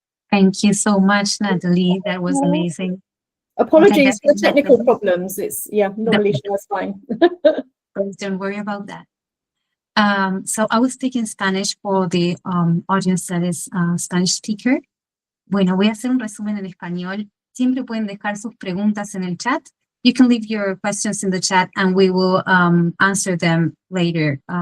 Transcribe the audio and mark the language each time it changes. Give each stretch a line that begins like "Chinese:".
English: Thank you so much, Natalie. That was amazing. Apologies for the technical problems. It's, yeah, not really sure, that's fine. Don't worry about that. So I will speak in Spanish for the audience that is Spanish speaker.
Spanish: Bueno, voy a hacer un resumen en español. Siempre pueden dejar sus preguntas en el chat.
English: You can leave your questions in the chat and we will answer them later.